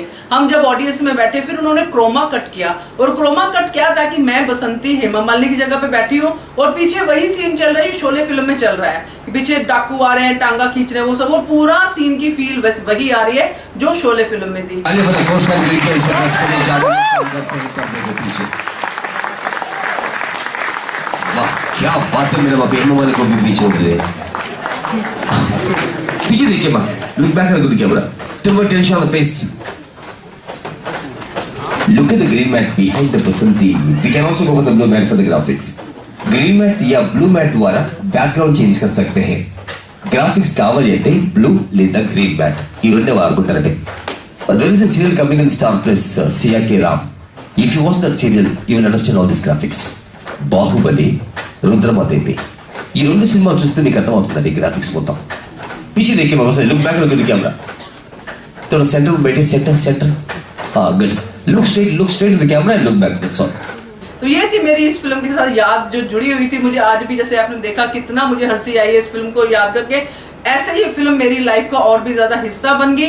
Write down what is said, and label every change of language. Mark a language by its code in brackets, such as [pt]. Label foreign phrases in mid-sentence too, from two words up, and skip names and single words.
[hi] हम जब ऑडियंस में बैठे फिर उन्होंने [en] chroma cut [hi] किया, और [en] chroma cut [hi] क्या था कि मैं बसंती हेमा मालिनी की जगह पे बैठी हूँ और पीछे वही सीन चल रहा है, शोले फिल्म में चल रहा है, पीछे डाकू आ रहे हैं, टांगा खींच रहे हैं, वो सब, वो पूरा सीन की फील वही आ रही है जो शोले फिल्म में थी। क्या बात है, मेरे बाप हेमा मालिनी को भी पीछे उड़ गए। पीछे देखिए माँ, [en] look back at the camera. Too much tension on the face. Look at the green mat behind the Basanti. We can also go for the blue mat for the graphics. Green mat या blue mat द्वारा background change [hi] कर सकते हैं. [te] Graphics కావాలి అంటే blue లేదా [en] green mat. [te] ఈ రెండే వాడుకుంటారండి. [en] There is a serial coming in Star Plus, C.R.K. Ram. If you watch that serial, you will understand all these graphics. [te] బాహుబలి, రుద్రమదేవి, ఈ రెండు సినిమాలు చూస్తే మీకు అర్థమవుతుందండి గ్రాఫిక్స్ మొత్తం. [hi] पीछे देखिए मामा, [en] look back log camera, [hi] थोड़ा सेंटर में बैठे, [en] सेंटर, हाँ good, look straight to the camera and look back, that's all. [hi] तो ये थी मेरी इस फिल्म के साथ याद जो जुड़ी हुई थी। मुझे आज भी, जैसे आपने देखा, कितना मुझे हंसी आई है इस फिल्म को याद करके, ऐसे ही फिल्म मेरी लाइफ का और भी ज्यादा हिस्सा बन गई।